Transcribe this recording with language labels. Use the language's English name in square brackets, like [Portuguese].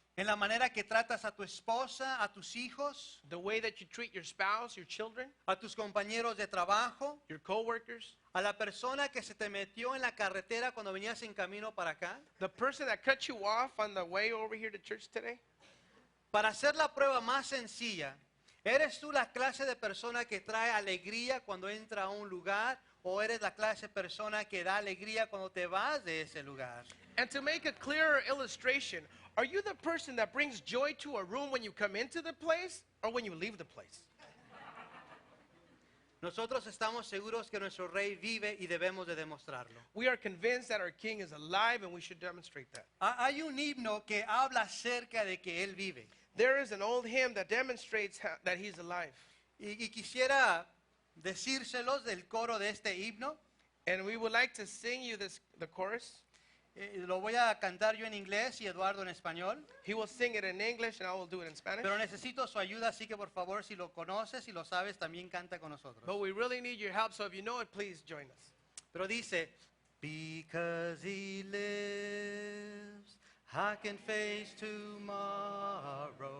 [Spanish] En la manera que tratas a tu esposa, a tus hijos, [English] The way that you treat your spouse, your children, [Spanish] a tus compañeros de trabajo, [English] your coworkers, [Spanish] a la persona que se te metió en la carretera cuando venías en camino para acá. [English] the person that cut you off on the way over here to church today. [Spanish] Para hacer la prueba más sencilla, ¿eres tú la clase de persona que trae alegría cuando entra a un lugar o eres la clase de persona que da alegría cuando te vas de ese lugar? [English] And to make a clearer illustration, are you the person that brings joy to a room when you come into the place or when you leave the place? [Spanish] Nosotros estamos seguros que nuestro rey vive y debemos de demostrarlo. [English] We are convinced that our King is alive and we should demonstrate that. [Spanish] Hay un himno que habla acerca de que él vive. [English] There is an old hymn that demonstrates that he's alive. [Spanish] Y quisiera decírselos del coro de este himno. [English] And we would like to sing you the chorus. [Spanish] Lo voy a cantar yo en inglés y Eduardo en español. [English] He will sing it in English and I will do it in Spanish. [Spanish] Pero necesito su ayuda, así que por favor, si lo conoces, si lo sabes, también canta con nosotros. [English] But we really need your help, so if you know it, please join us. [Spanish] Pero dice, [English] because he lives, I can face tomorrow.